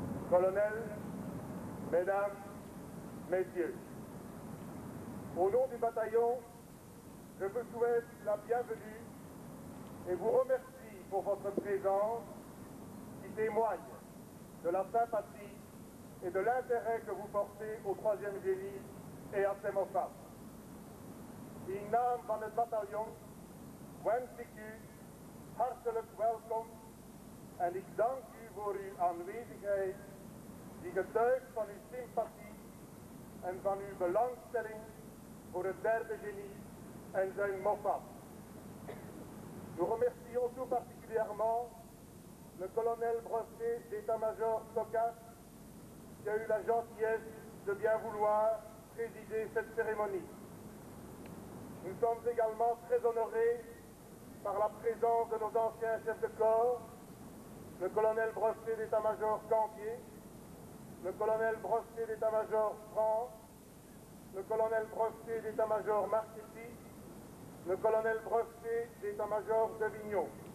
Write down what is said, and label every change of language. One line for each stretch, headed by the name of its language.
French: Colonel, Mesdames, Messieurs, au nom du bataillon, je vous souhaite la bienvenue et vous remercie pour votre présence qui témoigne de la sympathie et de l'intérêt que vous portez au 3e génie et à ses Mossad.
Dutch: In naam van het bataljon wens ik u hartelijk welkom en ik dank u voor uw aanwezigheid die getuigt van uw sympathie en van uw belangstelling voor het 3e génie en zijn Mossad.
French: Nous remercions tout particulièrement le colonel brevet d'état-major Stokas qui a eu la gentillesse de bien vouloir présider cette cérémonie. Nous sommes également très honorés par la présence de nos anciens chefs de corps, le colonel brevet d'état-major Campier, le colonel brevet d'état-major France, le colonel brevet d'état-major Marchetti, le colonel brevet d'état-major Devignon.